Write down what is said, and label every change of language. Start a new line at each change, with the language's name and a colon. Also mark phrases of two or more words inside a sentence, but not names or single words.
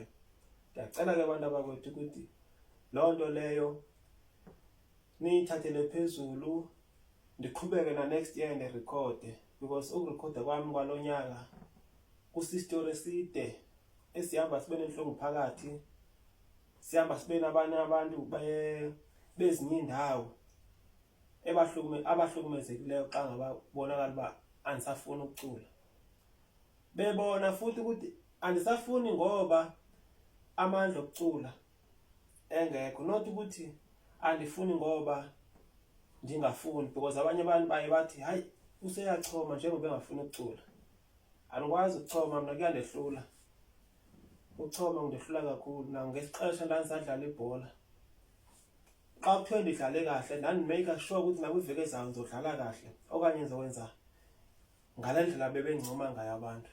Xhosa: Ndiyacela ke abantu abakwethu ukuthi loo nto leyo niyithathele phezulu, ndiqhubeke na
English: next year
Xhosa: ndirekhode, because ukurekhoda kwami kwalonyaka kusisitory eside esihamba sibe nenhlungu phakathi, sihamba sibe nabanye abantu bezinye indawo. abahlukumezekileyo xa ngababonakala uba andisafuni ukucula. Bebona futhi ukuthi andisafuni ngoba amandla okucula engekho, not ukuthi andifuni ngoba ndingafuni, because abanye abantu baye bathi hayi useyachoma njengoba engafuni ukucula. Andikwazi ukuchoma mna, kuyandehlula uchoma, ngindehlula kakhulu. Nangexesha ndandisadlala ibhola, xa kuthiwe ndidlale kahle ndandimeyikha sure ukuthi nakwiveki ezayo ndizodlala kahle okanye ndizokwenza ngale ndlela bebendincoma ngayo abantu.